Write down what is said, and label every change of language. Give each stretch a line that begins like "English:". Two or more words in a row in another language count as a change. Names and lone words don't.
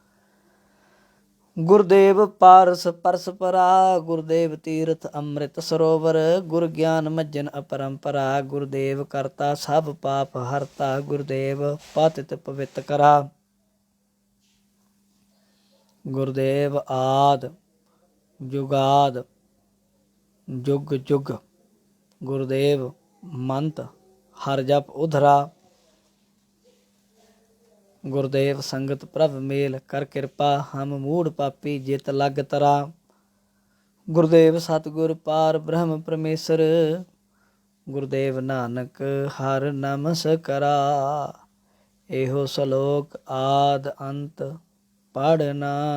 Punjabi: ਗੁਰਦੇਵ ਪਾਰਸ ਪਰਸ ਪਰਾ ਗੁਰਦੇਵ ਤੀਰਥ ਅੰਮ੍ਰਿਤ ਸਰੋਵਰ ਗੁਰ ਗਿਆਨ ਮੱਜਨ ਅਪਰੰਪਰਾ ਗੁਰਦੇਵ ਕਰਤਾ ਸਬ ਪਾਪ ਹਰਤਾ ਗੁਰਦੇਵ ਪਤਿਤ ਪਵਿਤ ਕਰਾ ਗੁਰਦੇਵ ਆਦ ਜੁਗਾਦ ਜੁਗ ਜੁਗ ਗੁਰਦੇਵ ਮੰਤ ਹਰ ਜਪ ਉਧਰਾ ਗੁਰਦੇਵ ਸੰਗਤ ਪ੍ਰਭ ਮੇਲ ਕਰ ਕਿਰਪਾ ਹਮ ਮੂੜ ਪਾਪੀ ਜਿਤ ਲਗ ਤਰਾ। ਗੁਰਦੇਵ ਸਤਿਗੁਰ ਪਾਰ ਬ੍ਰਹਮ ਪਰਮੇਸ਼ਰ ਗੁਰਦੇਵ ਨਾਨਕ ਹਰ ਨਮਸਕਰਾ। ਇਹੋ ਸਲੋਕ ਆਦ ਅੰਤ ਪੜਨਾ।